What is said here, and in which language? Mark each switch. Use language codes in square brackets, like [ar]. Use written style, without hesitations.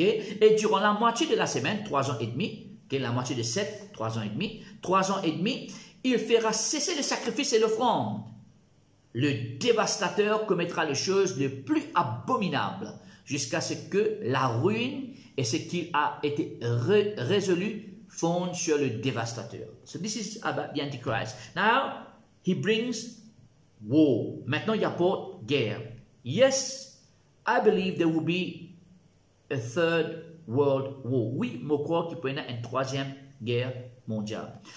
[fr] Et durant la moitié de la semaine, 3 ans et demi, okay? La moitié de 7, 3 ans et demi, 3 ans et demi, il fera cesser le sacrifice et l'offrande. le dévastateur commettra les choses les plus abominables jusqu'à ce que la ruine et ce qui a été résolu fondent sur le dévastateur. [en] So this is about the Antichrist. Now, he brings war. [fr] Maintenant, il apporte guerre. [en] Yes, I believe there will be a third world war. [fr] Oui, je crois qu'il peut y avoir une troisième guerre mondiale.